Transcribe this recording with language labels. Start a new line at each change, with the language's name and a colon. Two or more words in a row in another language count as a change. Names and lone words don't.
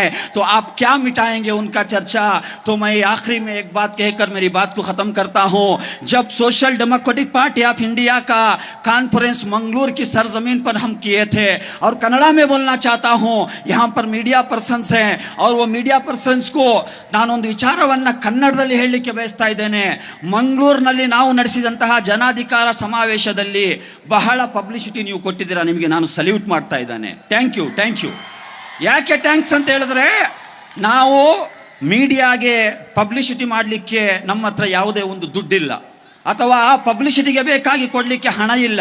Hindi: तो आप क्या मिटाएंगे उनका चर्चा। तो मैं आखिरी में एक बात कहकर मेरी बात को खत्म करता हूं। जब सोशल डेमोक्रेटिक पार्टी ऑफ इंडिया का कॉन्फ्रेंस मंगलूर की सरजमीन पर हम किए थे, और कन्नड़ा में बोलना चाहता हूं, यहाँ पर
English: media persons
Hindi: हैं और वो
English: media persons
Hindi: को
Kannada: ನಾನೊಂದು ವಿಚಾರವನ್ನ ಕನ್ನಡದಲ್ಲಿ ಹೇಳಲಿಕ್ಕೆ ಬಯಸ್ತಾ ಇದ್ದೇನೆ. ಮಂಗಳೂರಿನಲ್ಲಿ ನಾವು ನಡೆಸಿದಂತಹ ಜನಾಧಿಕಾರ ಸಮಾವೇಶದಲ್ಲಿ ಬಹಳ ಪಬ್ಲಿಸಿಟಿ ನೀವು ಕೊಟ್ಟಿದ್ದೀರಾ, ನಿಮಗೆ ನಾನು ಸಲ್ಯೂಟ್ ಮಾಡ್ತಾ ಇದ್ದೇನೆ.
English: thank you.
Kannada: ಯಾಕೆ ಥ್ಯಾಂಕ್ಸ್ ಅಂತ ಹೇಳಿದ್ರೆ, ನಾವು ಮೀಡಿಯಾಗೆ ಪಬ್ಲಿಸಿಟಿ ಮಾಡಲಿಕ್ಕೆ ನಮ್ಮ ಹತ್ರ ಯಾವುದೇ ಒಂದು ದುಡ್ಡಿಲ್ಲ, ಅಥವಾ ಆ ಪಬ್ಲಿಸಿಟಿಗೆ ಬೇಕಾಗಿ ಕೊಡಲಿಕ್ಕೆ ಹಣ ಇಲ್ಲ.